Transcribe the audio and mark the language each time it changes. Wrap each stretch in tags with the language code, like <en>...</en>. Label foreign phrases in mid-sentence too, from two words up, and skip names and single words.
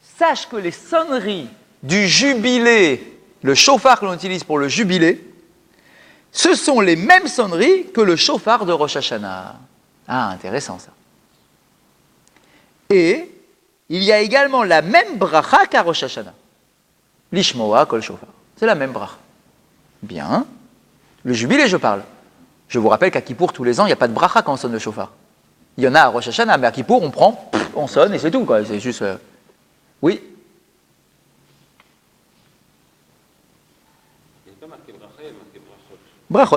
<fr>sache que les sonneries du jubilé, le chauffard que l'on utilise pour le jubilé, ce sont les mêmes sonneries que le chauffard de Rosh Hashanah. Ah, intéressant ça. Et il y a également la même bracha qu'à Rosh Hashanah.</fr> <he>לשמוע קול שופר.</he> <fr>C'est la même bracha. Bien. Le jubilé, je parle. Je vous rappelle qu'à Kippour, tous les ans, il n'y a pas de bracha quand on sonne le chauffard. Il y en a à Rosh Hashanah, mais à Kippour, on prend, on sonne et c'est tout, quoi. C'est juste... Oui. Il n'y a pas marqué bracha, il y a marqué brachot.</fr>